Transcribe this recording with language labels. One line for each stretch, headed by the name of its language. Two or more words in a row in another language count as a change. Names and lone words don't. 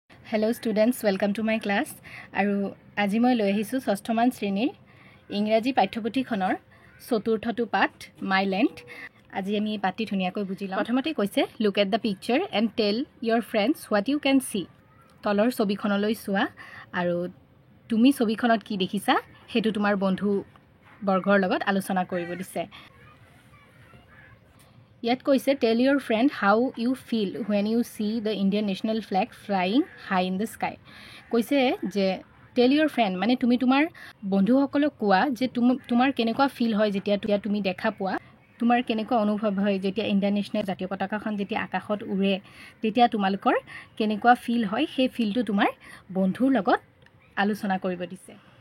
English: Hello students, welcome to my class.
Assamese: আৰু আজি মই লৈ আহিছো ষষ্ঠমান শ্ৰেণীৰ ইংৰাজী পাঠ্যপুথিখনৰ চতুৰ্থটো পাঠ মাই লেণ্ড। আজি আমি পাঠটি ধুনীয়াকৈ বুজি লম। প্ৰথমতে কৈছে
English: look at the picture and tell your friends what you can see.
Assamese: তলৰ ছবিখনলৈ চোৱা আৰু তুমি ছবিখনত কি দেখিছা হেতু তোমাৰ বন্ধু বৰ্গৰ লগত আলোচনা কৰিব দিছে। ইয়াত কৈছে
English: tell your friend how you feel when you see the Indian national flag flying high in the sky.
Assamese: কৈছে যে
English: tell your friend
Assamese: মানে তুমি তোমাৰ বন্ধুসকলক কোৱা যে তোমাৰ কেনেকুৱা ফিল হয় যেতিয়া তুমি দেখা পোৱা, তোমাৰ কেনেকুৱা অনুভৱ হয় যেতিয়া
English: Indian national
Assamese: জাতীয় পতাকাখন যেতিয়া আকাশত উৰে তেতিয়া তোমালোকৰ কেনেকুৱা ফিল হয় সেই ফিলটো তোমাৰ বন্ধুৰ লগত আলোচনা কৰিব দিছে।